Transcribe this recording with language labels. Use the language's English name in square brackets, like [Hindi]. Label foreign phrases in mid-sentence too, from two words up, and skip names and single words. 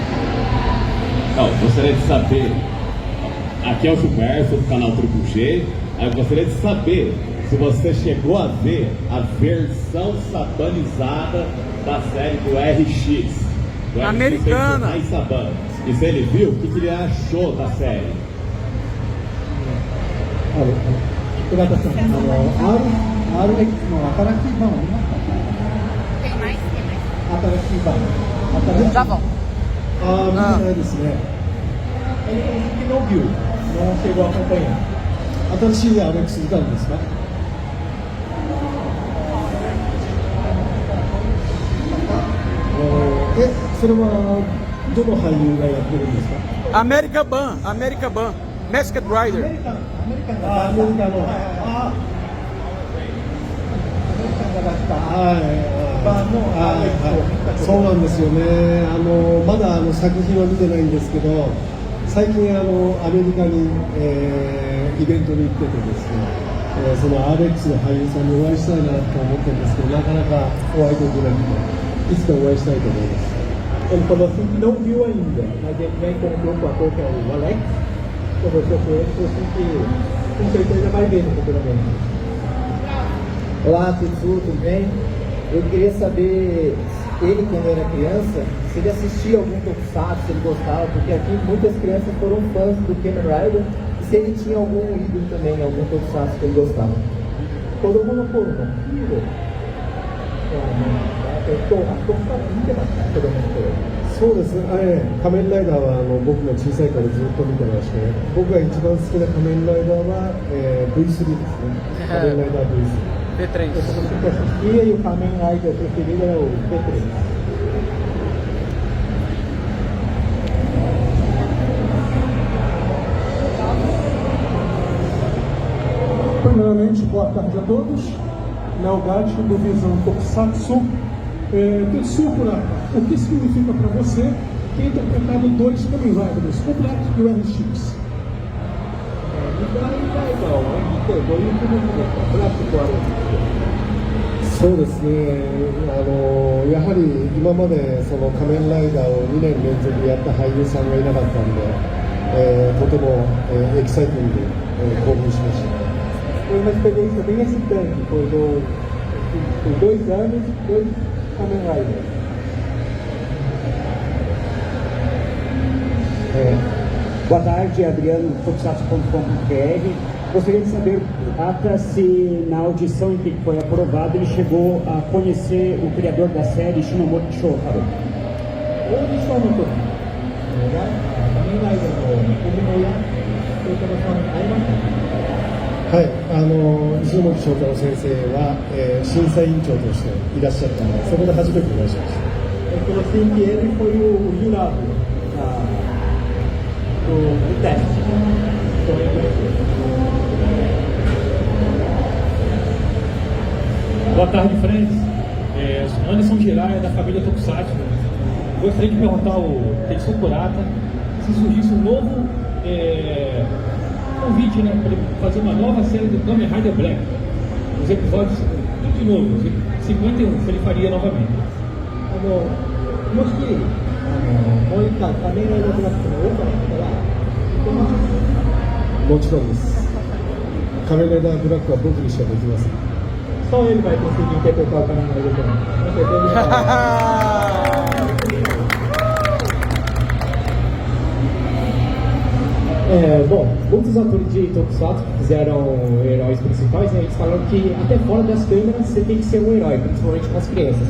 [Portuguese] Não, gostaria de saber, aqui é o Gilberto do canal Triplo G, eu gostaria de saber se você chegou a ver a versão satanizada da série do RX. Americana. E se ele viu, o que ele achou da série? [Japanese] 尾形さん、RX の新しい版は見ましたか？ [Portuguese] Tem mais? [Japanese] 新しい版。 [Portuguese] Já vão. [Japanese] 見てないですね。 [Portuguese] não viu, não chegou a acompanhar. [Japanese] 新しい RX いかがですか？それはどの俳優がやってるんですか？ [English] American Ban. Masked Rider. [Japanese] アメリカの。そうなんですよね。まだ作品は見てないんですけど、最近アメリカに、イベントに行っててですね、その RX の俳優さんにお会いしたいなと思ってるんですけど、なかなかお会いできなくて、いつかお会いしたいと思います。 [Portuguese] Ele falou assim que não viu ainda, mas ele já encontrou com o ator que é o Alex, conversou com ele e falou assim que com certeza vai ver no futuramente. Olá, Tetsu, tudo bem? Eu queria saber, ele quando era criança, se ele assistia algum tokusatsu, se ele gostava, porque aqui muitas crianças foram fãs do Kamen Rider, e se ele tinha algum ídolo também, algum tokusatsu que ele gostava. Todo mundo por um. [Japanese] そうですね、仮面ライダーは僕が小さいからずっと見てまして、僕が一番好きな仮面ライダーは、V3 ですね。仮面ライダー V3。 V3。 [Portuguese] E o Kamen Rider preferido é o V3. Primeiramente, boa tarde a todos. Léo Gatti, do Visão Tokusatsu. Tetsuya Kurata, o que significa para você ter interpretado dois Kamen Riders, o Black e o RX? [Japanese] そうですね、やはり今までその仮面ライダーを2年連続やった俳優さんがいなかったんで、とても、エキサイティングで、興奮しました。 [Portuguese] Foi uma experiência bem excitante, foi dois anos e dois Kamen Riders. Boa tarde, Adriano, Tokusatsu.com.br. Gostaria de saber, se na audição em que foi aprovado ele chegou a conhecer o criador da série, Shinomoto Shotaro. [Japanese] はい、石本翔太郎先生は、審査委員長としていらっしゃったので、そこで初めてお会いしました。 [Portuguese] Eu sei que ele foi o jurado do teste. Boa tarde, friends. Anderson Jiraiya, da família Tokusatsu. Gostaria de perguntar ao Tetsuya Kurata se surgisse um novo convite, né, para ele fazer uma nova série do Kamen Rider Black. Os episódios, tudo de novo, 51, se ele faria novamente. [Japanese] もしもう一回仮面ライダーブラックのオファーが来たら行けます？もちろんです。仮面ライダーブラックは僕にしかできません。 [Portuguese] Só ele vai conseguir interpretar o Kamen Rider Black. Bom, muitos atores de Tokusatsu que fizeram heróis principais, eles falaram que até fora das câmeras você tem que ser um herói, principalmente com as crianças.